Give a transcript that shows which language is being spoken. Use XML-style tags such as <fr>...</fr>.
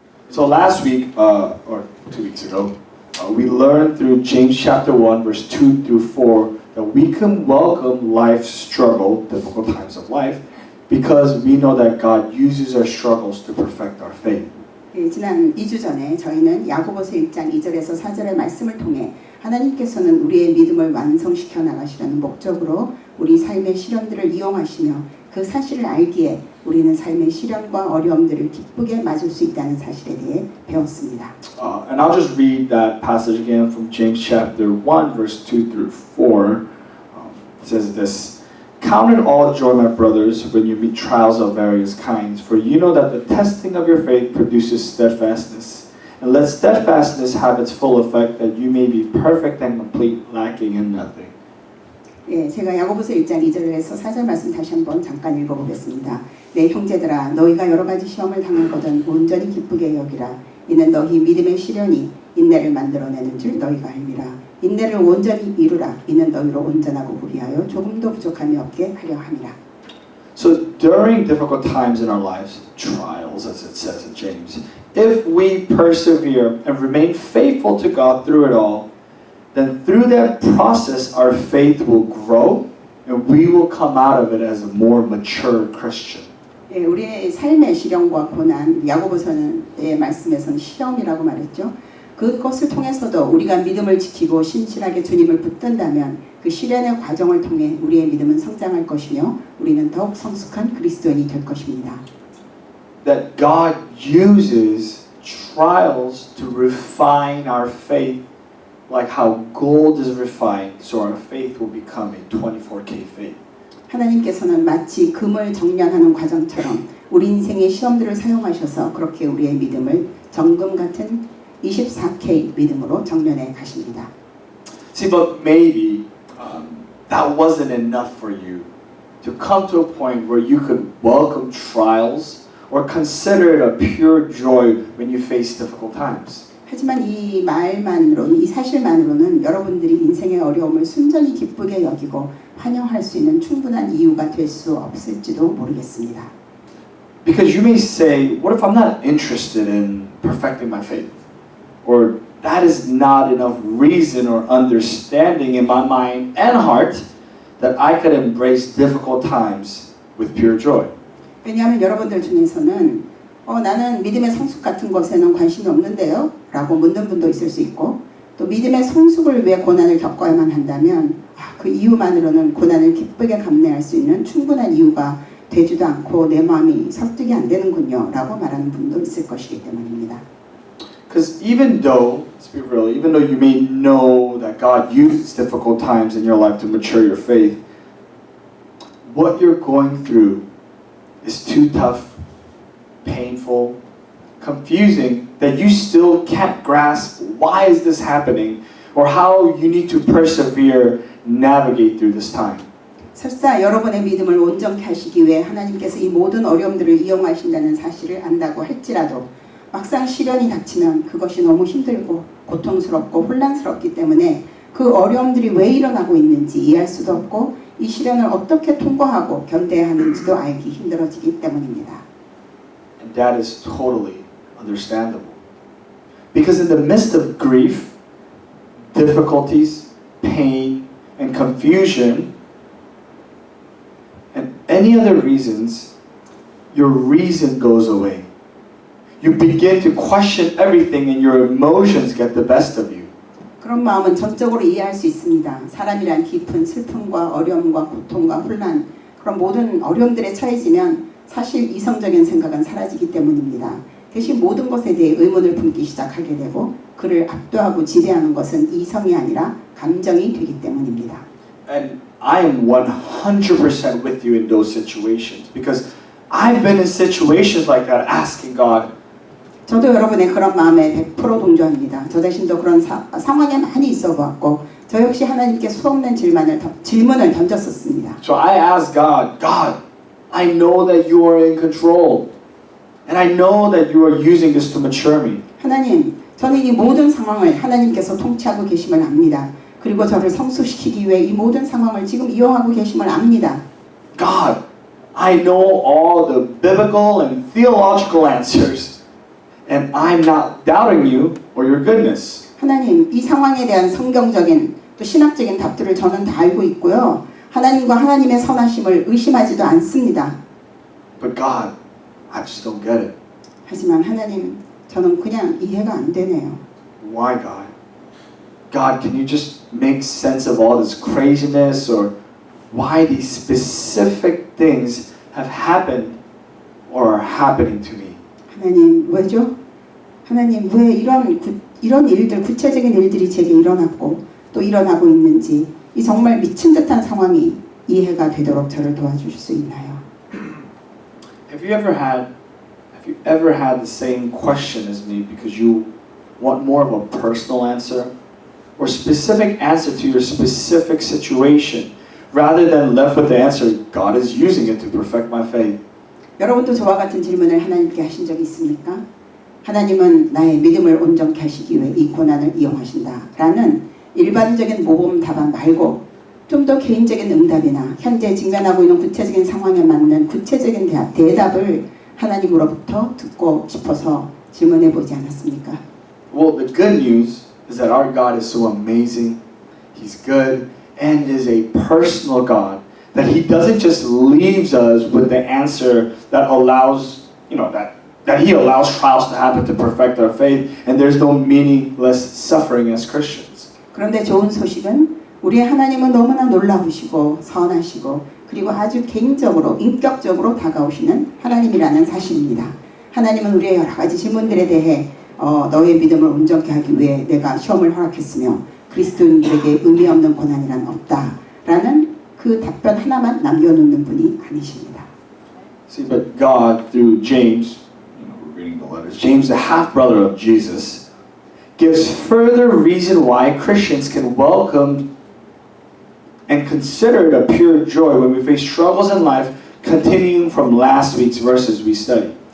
<en>So last week, or 2 weeks ago, we learned through James chapter 1, verse 2 through 4, that we can welcome life's struggle, difficult times of life, because we know that God uses our struggles to perfect our faith.</en> <ko>지난 2주 전에 저희는 야고보서 1장 2절에서 4절의 말씀을 통해 하나님께서는 우리의 믿음을 완성시켜 나가시려는 목적으로 우리 삶의 시련들을 이용하시며 그 사실을 알기에 우리는 삶의 시련과 어려움들을 기쁘게 맞을 수 있다는 사실에 대해 배웠습니다.</ko> <en>And I'll just read that passage again from James chapter 1, verse 2 through 4. It says this. Count it all joy, my brothers, when you meet trials of various kinds, for you know that the testing of your faith produces steadfastness. And let steadfastness have its full effect, that you may be perfect and complete, lacking in nothing.</en> <ko>예, 제가 야고보서 1장 2절에서 4절 말씀 다시 한번 잠깐 읽어보겠습니다. 내 형제들아, 너희가 여러 가지 시험을 당하거든 온전히 기쁘게 여기라. 이는 너희 믿음의 시련이 인내를 만들어내는 줄 너희가 알미라. 인내를 온전히 이루라. 이는 너희로 온전하고 무리하여 조금도 부족함이 없게 하려 함이라.</ko> <en>So during difficult times in our lives, trials as it says in James, if we persevere and remain faithful to God through it all, then through that process our faith will grow and we will come out of it as a more mature Christian.</en> <ko>예, 우리의 삶의 시련과 고난, 야고보서의 말씀에서는 시험이라고 말했죠. 그것을 통해서도 우리가 믿음을 지키고 신실하게 주님을 붙든다면 그 시련의 과정을 통해 우리의 믿음은 성장할 것이며 우리는 더욱 성숙한 그리스도인이 될 것입니다.</ko> <en>That God uses trials to refine our faith like how gold is refined, so our faith will become a 24K faith.</en> <ko>하나님께서는 마치 금을 정련하는 과정처럼 우리 인생의 시험들을 사용하셔서 그렇게 우리의 믿음을 정금 같은 24K 믿음으로 정련해 가십니다.</ko> <en>See, but maybe that wasn't enough for you to come to a point where you could welcome trials or consider it a pure joy when you face difficult times.</en> <ko>하지만 이 말만으로는, 이 사실만으로는 여러분들이 인생의 어려움을 순전히 기쁘게 여기고 환영할 수 있는 충분한 이유가 될 수 없을지도 모르겠습니다.</ko> <en>Because you may say, what if I'm not interested in perfecting my faith? Or that is not enough reason or understanding in my mind and heart that I could embrace difficult times with pure joy.</en> <ko>왜냐하면 여러분들 중에서는 나는 믿음의 성숙 같은 것에는 관심이 없는데요? 라고 묻는 분도 있을 수 있고 또 믿음의 성숙을 위해 고난을 겪어야만 한다면 그 이유만으로는 고난을 기쁘게 감내할 수 있는 충분한 이유가 되지도 않고 내 마음이 설득이 안 되는군요 라고 말하는 분도 있을 것이기 때문입니다.</ko> <en>Because even though, let's be real, even though you may know that God uses difficult times in your life to mature your faith, what you're going through is too tough, painful, confusing, that you still can't grasp why is this happening or how you need to persevere, navigate through this time.</en> <ko>설사 여러분의 믿음을 온전케 하시기 위해 하나님께서 이 모든 어려움들을 이용하신다는 사실을 안다고 할지라도 막상 시련이 닥치면 그것이 너무 힘들고 고통스럽고 혼란스럽기 때문에 그 어려움들이 왜 일어나고 있는지 이해할 수도 없고 이 시련을 어떻게 통과하고 견뎌야 하는지도 알기 힘들어지기 때문입니다.</ko> <en>And that is totally understandable. Because in the midst of grief, difficulties, pain, and confusion, and any other reasons, your reason goes away. You begin to question everything and your emotions get the best of you.</en> <ko>그런 마음은 전적으로 이해할 수 있습니다. 사람이란 깊은 슬픔과 어려움과 고통과 혼란 그런 모든 어려움들에 처해지면 사실 이성적인 생각은 사라지기 때문입니다. 대신 모든 것에 대해 의문을 품기 시작하게 되고 그를 압도하고 지배하는 것은 이성이 아니라 감정이 되기 때문입니다.</ko> <en>And I am 100% with you in those situations because I've been in situations like that asking God,</en> <ko>저도 여러분의 그런 마음에 100% 동조합니다. 저 자신도 그런 상황에 많이 있어 보았고 저 역시 하나님께 수없는 질문을 던졌었습니다.</ko> <en>So I asked God, God, I know that you are in control and I know that you are using this to mature me.</en> <ko>하나님, 저는 이 모든 상황을 하나님께서 통치하고 계심을 압니다. 그리고 저를 성숙시키기 위해 이 모든 상황을 지금 이용하고 계심을 압니다.</ko> <en>God, I know all the biblical and theological answers. and I'm not doubting you or your goodness.</en> <ko>하나님, 이 상황에 대한 성경적인 또 신학적인 답들을 저는 다 알고 있고요. 하나님과 하나님의 선하심을 의심하지도 않습니다.</ko> <en>But God, I just don't get it.</en> <ko>하지만 하나님, 저는 그냥 이해가 안 되네요.</ko> <en>Why, God? God, can you just make sense of all this craziness, or why these specific things have happened or are happening to me?</en> <ko>하나님, 왜죠? 하나님, 왜 이런 일들, 구체적인 일들이 제게 일어났고 또 일어나고 있는지 이 정말 미친 듯한 상황이 이해가 되도록 저를 도와주실 수 있나요?</ko> <en>Have you ever had the same question as me because you want more of a personal answer or specific answer to your specific situation rather than left with the answer, God is using it to perfect my faith?</en> <ko>여러분도 저와 같은 질문을 하나님께 하신 적이 있습니까? 하나님은 나의 믿음을 온전케 하시기 위해 이 고난을 이용하신다 라는 일반적인 모범 답안 말고 좀 더 개인적인 응답이나 현재 직면하고 있는 구체적인 상황에 맞는 구체적인 대답을 하나님으로부터 듣고 싶어서 질문해 보지 않았습니까?</ko> <en>Well, the good news is that our God is so amazing, He's good, and is a personal God, that He doesn't just leaves us with the answer that allows, that He allows trials to happen to perfect our faith, and there's no meaningless suffering as Christians.</en> <ko>그런데 좋은 소식은 우리의 하나님은 너무나 놀라우시고 선하시고 그리고 아주 개인적으로 인격적으로 다가오시는 하나님이라는 사실입니다. 하나님은 우리의 여러 가지 질문들에 대해 너의 믿음을 온전케 하기 위해 내가 시험을 허락했으며 그리스도인들에게 의미 없는 고난이란 없다라는 그 답변 하나만 남겨놓는 분이 아니십니다.</ko> <en>See, but God, through James, we're reading the letters, James, the half-brother of Jesus, gives further reason why Christians can welcome and consider it a pure joy when we face struggles in life, continuing from last week's verses we studied.</en>